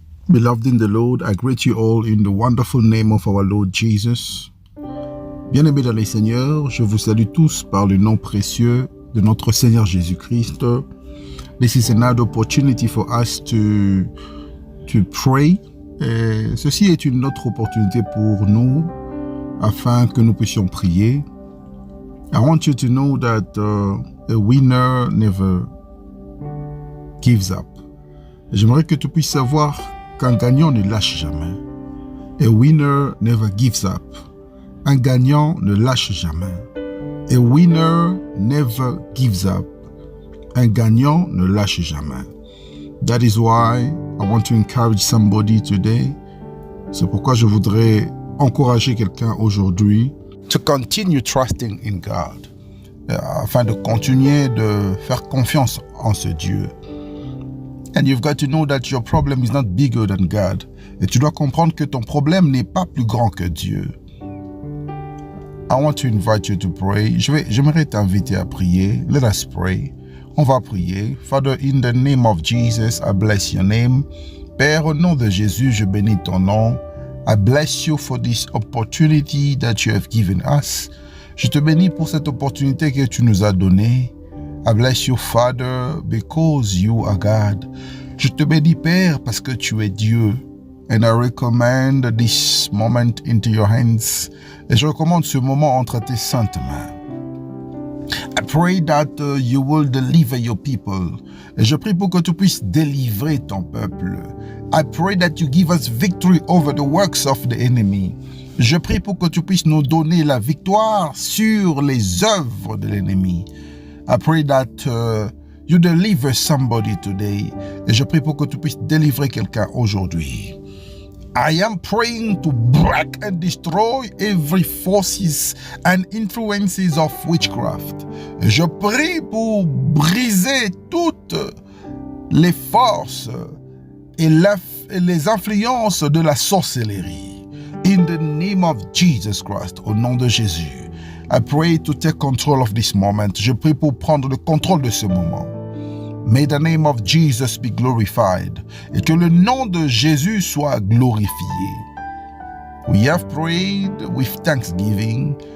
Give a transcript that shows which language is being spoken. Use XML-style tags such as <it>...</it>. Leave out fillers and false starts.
<en>Beloved in the Lord, I greet you all in the wonderful name of our Lord Jesus.</en> <fr>Bien-aimés dans les Seigneurs, je vous salue tous par le nom précieux de notre Seigneur Jésus-Christ.</fr> <en>This is another opportunity for us to pray.</en> <fr>Et ceci est une autre opportunité pour nous afin que nous puissions prier.</fr> <en>I want you to know that a winner never gives up.</en> <fr>J'aimerais que tu puisses savoir qu'un gagnant ne lâche jamais.</fr> <en>A winner never gives up.</en> <fr>Un gagnant ne lâche jamais.</fr> <en>A winner never gives up.</en> <fr>Un gagnant ne lâche jamais.</fr> <en>That is why I want to encourage somebody today.</en> <fr>C'est pourquoi je voudrais encourager quelqu'un aujourd'hui</fr> <en>to continue trusting in God.</en> <fr>Afin de continuer de faire confiance en ce Dieu.</fr> <en>And you've got to know that your problem is not bigger than God.</en> <fr>Et tu dois comprendre que ton problème n'est pas plus grand que Dieu.</fr> <en>I want to invite you to pray.</en> <fr>J'aimerais t'inviter à prier.</fr> <en>Let us pray.</en> <fr>On va prier.</fr> <en>Father, in the name of Jesus, I bless your name.</en> <fr>Père, au nom de Jésus, je bénis ton nom.</fr> <en>I bless you for this opportunity that you have given us.</en> <fr>Je te bénis pour cette opportunité que tu nous as donnée.</fr> <en>I bless you, Father, because you are God.</en> <fr>Je te bénis, Père, parce que tu es Dieu.</fr> <en>And I recommend this moment into your hands.</en> <fr>Et je recommande ce moment entre tes saintes mains.</fr> <en>I pray that you will deliver your people.</en> <fr>Et je prie pour que tu puisses délivrer ton peuple.</fr> <en>I pray that you give us victory over the works of the enemy.</en> <fr>Je prie pour que tu puisses nous donner la victoire sur les œuvres de l'ennemi.</fr> <en>I pray that you deliver somebody today.</en> <fr>Et je prie pour que tu puisses délivrer quelqu'un aujourd'hui.</fr> <en>I am praying to break and destroy every forces and influences of witchcraft.</en> <fr>Et je prie pour briser toutes les forces et les influences de la sorcellerie.</fr> <en>In the name of Jesus Christ,</en> <fr>au nom de Jésus.</fr> <en>I pray to take control of this moment.</en> <fr>Je prie pour prendre le contrôle de ce moment.</fr> <en>May the name of Jesus be glorified.</en> <fr>Et que le nom de Jésus soit glorifié.</fr> <en>We have prayed with thanksgiving.</en>